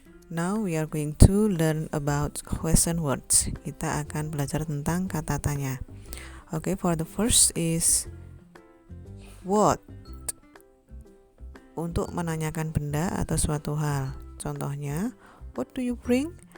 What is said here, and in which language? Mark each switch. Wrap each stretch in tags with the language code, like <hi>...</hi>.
<en>Now we are going to learn about question words.</en> <id>Kita akan belajar tentang kata tanya.</id> <en>Okay, for the first is what.</en> <id>Untuk menanyakan benda atau suatu hal. Contohnya,</id> <en>what do you bring?</en>